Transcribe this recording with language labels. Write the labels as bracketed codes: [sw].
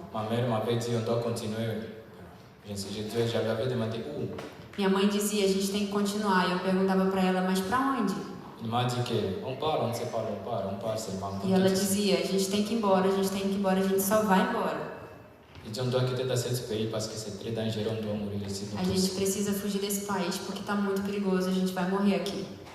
[fr] Ma mère m'avait dit on doit continuer. J'avais demandé où. [pt] Minha mãe dizia, a gente tem que continuar. E eu perguntava para ela, mas para onde? [fr] Il m'a dit que on part, on ne sait pas où on part seulement. [pt] E ela dizia, a gente tem que ir embora, a gente tem que ir embora, a gente só vai embora. [fr] Il dit on doit quitter ce pays parce que c'est très dangereux, on doit mourir ici. [pt] A gente precisa fugir desse país porque está muito perigoso, a gente vai morrer aqui.